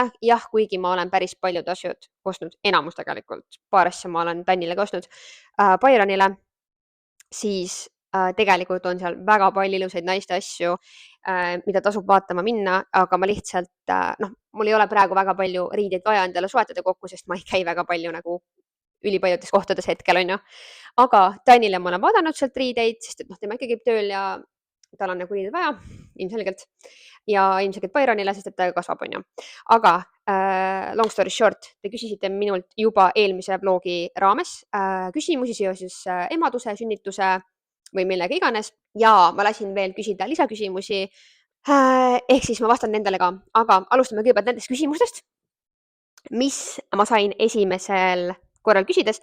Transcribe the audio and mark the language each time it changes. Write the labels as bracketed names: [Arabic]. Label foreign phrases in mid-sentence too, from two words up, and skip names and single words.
[Estonian] Jah, kuigi ma olen päris paljud asjad ostnud, enamus tegelikult, paar asja ma olen Tannile ka ostnud, Byronile, siis tegelikult on seal väga palju ilusaid naiste asju, mida tasub vaatama minna, aga ma lihtsalt, mul ei ole praegu väga palju riideid vaja endale soetada kokku, sest ma ei käi väga palju nagu ülipaljudes kohtades hetkel, on ju. Aga Tanile ma olen vaadanud sealt riideid, sest et tema ikkagi käib tööl ja tal on nagu riideid vaja, ilmselgelt. Ja ilmselgelt Byronile, sest et ta kasvab, on ju. Aga [English] long story short, [Estonian] te küsisite minult juba eelmise vlogi raames küsimusi seoses emaduse, sünnituse või millega iganes. Ja ma lasin veel küsida lisaküsimusi. Ehk siis ma vastan nendele ka. Aga alustame kõigepealt nendest küsimustest, mis ma sain esimesel korral küsides.